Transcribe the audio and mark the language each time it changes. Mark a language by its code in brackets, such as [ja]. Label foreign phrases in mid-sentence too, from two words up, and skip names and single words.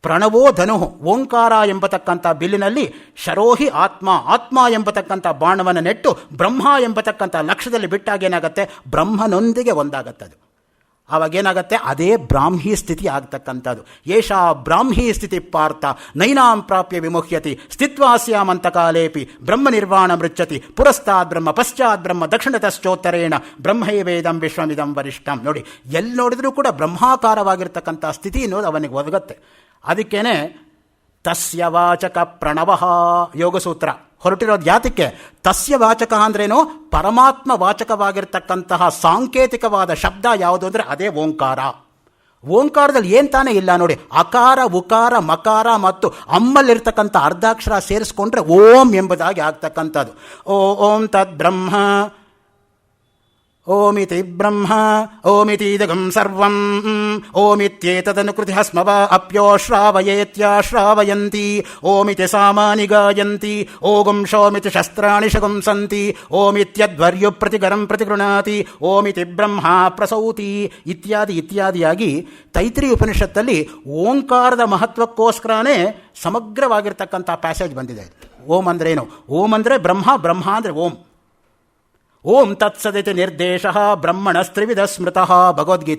[sa] ಪ್ರಣವೋ ಧನು, [kn] ಓಂಕಾರ ಎಂಬತಕ್ಕಂಥ ಬಿಲ್ಲಿನಲ್ಲಿ [sa] ಶರೋಹಿ ಆತ್ಮ, [kn] ಆತ್ಮ ಎಂಬತಕ್ಕಂಥ ಬಾಣವನ್ನು ನೆಟ್ಟು ಬ್ರಹ್ಮ ಎಂಬತಕ್ಕಂಥ ಲಕ್ಷ್ಯದಲ್ಲಿ ಬಿಟ್ಟಾಗ ಏನಾಗುತ್ತೆ, ಬ್ರಹ್ಮನೊಂದಿಗೆ ಒಂದಾಗತ್ತದು. ಆವಾಗೇನಾಗತ್ತೆ, ಅದೇ ಬ್ರಾಹ್ಮಿ ಸ್ಥಿತಿ ಆಗ್ತಕ್ಕಂಥದ್ದು. [sa] ಏಷಾ ಬ್ರಾಹ್ಮಿ ಸ್ಥಿತಿ ಪಾರ್ಥ ನೈನಾಂ ಪ್ರಾಪ್ಯ ವಿಮುಹ್ಯತಿ ಸ್ಥಿತ್ವಾಸ್ಯಾಮಂತ ಕಾಲೇಪಿ ಬ್ರಹ್ಮ ನಿರ್ವಾಣ ಮೃಚ್ಯತಿ ಪುರಸ್ತಾದ್ ಬ್ರಹ್ಮ ಪಶ್ಚಾತ್ ಬ್ರಹ್ಮ ದಕ್ಷಿಣತಶ್ಚೋತ್ತರೇಣ ಬ್ರಹ್ಮೈವೇದಂ ವಿಶ್ವಮಿದಂ ವರಿಷ್ಠಂ. [kn] ನೋಡಿ, ಎಲ್ಲಿ ನೋಡಿದ್ರೂ ಕೂಡ ಬ್ರಹ್ಮಾಕಾರವಾಗಿರ್ತಕ್ಕಂಥ ಸ್ಥಿತಿ ಅನ್ನೋದು ಅವನಿಗೆ ಒದಗತ್ತೆ. ಅದಕ್ಕೇನೆ [sa] ತಸ್ಯ ವಾಚಕ ಪ್ರಣವಃ [kn] ಯೋಗಸೂತ್ರ ಹೊರಟಿರೋದು. ಯಾತಕ್ಕೆ? [sa] ತಸ್ಯ ವಾಚಕ [kn] ಅಂದ್ರೇನು? ಪರಮಾತ್ಮ ವಾಚಕವಾಗಿರ್ತಕ್ಕಂತಹ ಸಾಂಕೇತಿಕವಾದ ಶಬ್ದ ಯಾವುದು ಅಂದರೆ ಅದೇ ಓಂಕಾರ. ಓಂಕಾರದಲ್ಲಿ ಏನು ತಾನೇ ಇಲ್ಲ ನೋಡಿ, ಅಕಾರ ಉಕಾರ ಮಕಾರ ಮತ್ತು ಅಮ್ಮಲ್ಲಿರ್ತಕ್ಕಂಥ ಅರ್ಧಾಕ್ಷರ ಸೇರಿಸ್ಕೊಂಡ್ರೆ ಓಂ ಎಂಬುದಾಗಿ ಆಗ್ತಕ್ಕಂಥದ್ದು. [sa] ಓಂ ತದ್ ಬ್ರಹ್ಮ ಓಮಿತಿ ಬ್ರಹ್ಮ ಓಮಿತೀದಗಂ ಸರ್ವಂ ಓಮಿತ್ಯೇತದನುಕೃತಿ ಸ್ಮವ ಅಪ್ಯೋ ಶ್ರಾವಯೇತ್ಯಾಶ್ರಾವಯಂತಿ ಓಮಿತಿ ಸಾಮಾನಿ ಗಾಯಂತಿ ಓಗಂ ಶೋಮಿತಿ ಶಸ್ತ್ರಾಣಿ ಶಗುಂಸಂತಿ ಓಮಿತ್ಯದ್ವರ್ಯು ಪ್ರತಿಗರಂ ಪ್ರತಿಗೃಣಾತಿ ಓಮಿತಿ ಬ್ರಹ್ಮ ಪ್ರಸೌತಿ [kn] ಇತ್ಯಾದಿ ಇತ್ಯಾದಿಯಾಗಿ ತೈತ್ರಿ ಉಪನಿಷತ್ತಲ್ಲಿ ಓಂಕಾರದ ಮಹತ್ವಕ್ಕೋಸ್ಕರನೇ ಸಮಗ್ರವಾಗಿರ್ತಕ್ಕಂಥ ಪ್ಯಾಸೇಜ್ ಬಂದಿದೆ. ಓಂ ಅಂದ್ರೇನು? ಓಂ ಅಂದರೆ ಬ್ರಹ್ಮ, ಬ್ರಹ್ಮ ಅಂದರೆ ಓಂ. [sa] ಓಂ ತತ್ಸದಿತಿ ನಿರ್ದೇಶ ಬ್ರಹ್ಮಣಸ್ತ್ರಿವಿಧ ಸ್ಮೃತಃ ಭಗವದ್ಗೀತೆ.